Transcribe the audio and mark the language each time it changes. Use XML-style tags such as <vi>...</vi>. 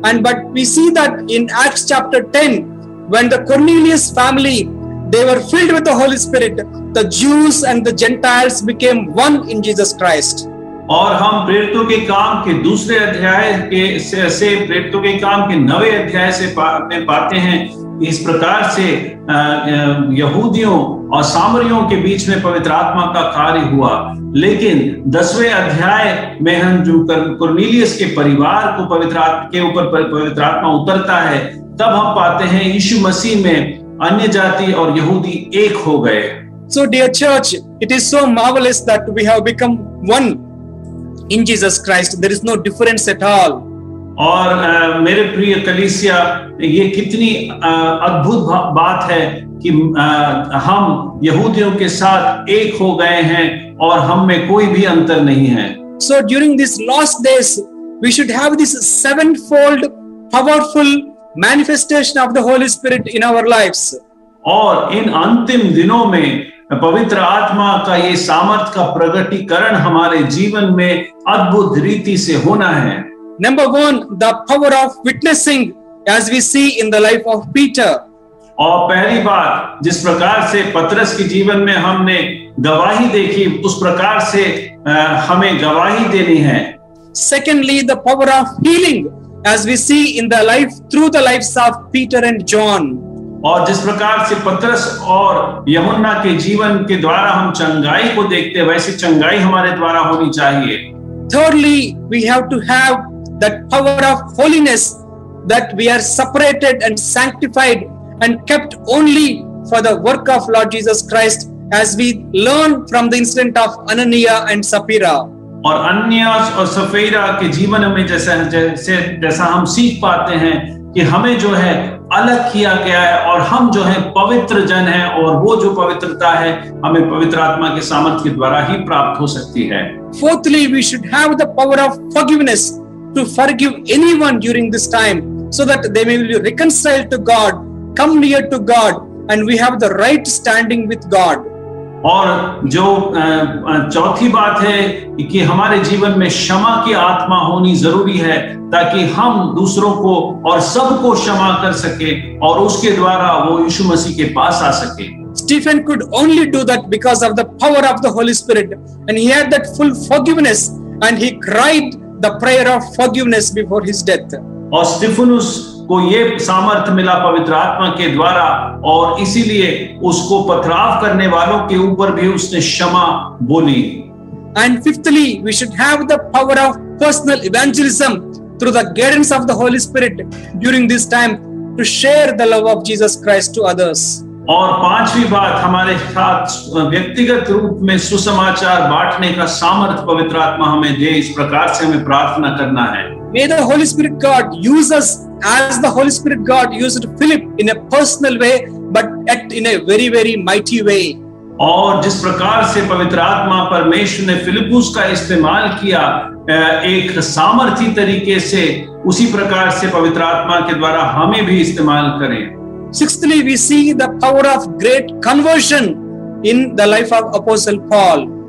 <en>But we see that in Acts chapter 10, when the Cornelius family they were filled with the Holy Spirit, the Jews and the Gentiles became one in Jesus Christ.</en> <hi>और हम प्रेरितों के काम के दूसरे अध्याय से प्रेरितों के काम के 9वें अध्याय से पाते हैं इस प्रकार से यहूदियों और सामरियों के बीच में पवित्र आत्मा का कार्य हुआ। लेकिन 10वें अध्याय में हम जो कुरनेलियस के परिवार को पवित्र आत्मा उतरता है, तब हम पाते हैं यीशु मसीह में अन्य जाति और यहूदी एक हो गए।</hi> <en>So dear church, it is so marvelous that we have become one in Jesus Christ. There is no difference at all.</en> <hi>और मेरे प्रिय कलीसिया, ये कितनी अद्भुत बात है कि हम यहूदियों के साथ एक हो गए हैं और हम में कोई भी अंतर नहीं है।</hi> <en>So during these last days, we should have this 7-fold powerful manifestation of the Holy Spirit in our lives.</en> <hi>और इन अंतिम दिनों में पवित्र आत्मा का ये सामर्थ का प्रगटीकरण हमारे जीवन में अद्भुत रीति से होना है।</hi> <en>Number 1, the power of witnessing as we see in the life of Peter.</en> <hi>और पहली बात, जिस प्रकार से पतरस के जीवन में हमने गवाही देखी, उस प्रकार से हमें गवाही देनी है।</hi> <en>Secondly, the power of healing, as we see in the life through the lives of Peter and John.</en> <hi>और जिस प्रकार से पतरस और यूहन्ना के जीवन के द्वारा हम चंगाई को देखते हैं, वैसी चंगाई हमारे द्वारा होनी चाहिए।</hi> <en>Thirdly, we have to have that power of holiness, that we are separated and sanctified and kept only for the work of Lord Jesus Christ, as we learn from the incident of Ananias and Sapphira.</en> <hi>और अन्नियास और सफीरा के जीवन में जैसा हम सीख पाते हैं कि हमें जो है अलग किया गया है और हम जो है पवित्र जन हैं, और वो जो पवित्रता है हमें पवित्र आत्मा के सामर्थ्य के द्वारा ही प्राप्त हो सकती है।</hi> <en>Fourthly, we should have the power of forgiveness to forgive anyone during this time, so that they may be reconciled to God, come near to God, and we have the right standing with God.</en> <hi>और जो चौथी बात है कि हमारे जीवन में क्षमा की आत्मा होनी जरूरी है, ताकि हम दूसरों को और सबको क्षमा कर सके और उसके द्वारा वो यीशु मसीह के पास आ सके।</hi> <en>Stephen could only do that because of the power of the Holy Spirit, and he had that full forgiveness, and he cried the prayer of forgiveness before his death.</en> <hi>और स्तिफनुस को ये सामर्थ्य मिला पवित्र आत्मा के द्वारा, और इसीलिए उसको पथराव करने वालों के ऊपर भी उसने क्षमा बोली।</hi> <en>And fifthly, we should have the power of personal evangelism through the guidance of the Holy Spirit during this time to share the love of Jesus Christ to others.</en> <hi>और पांचवी बात, हमारे साथ व्यक्तिगत रूप में सुसमाचार बांटने का सामर्थ्य पवित्र आत्मा हमें दे, इस प्रकार से हमें प्रार्थना करना है।</hi> <en>May the Holy Spirit God use us as the Holy Spirit God used Philip in a personal way, but yet in a very, very mighty way.</en> <hi>और जिस प्रकार से पवित्र आत्मा परमेश्वर ने फिलिपुस का इस्तेमाल किया एक सामर्थी तरीके से, उसी प्रकार से पवित्र आत्मा के द्वारा हमें भी इस्तेमाल करें।</hi> <en>Sixthly, we see the power of great conversion in the life of Apostle Paul.</en>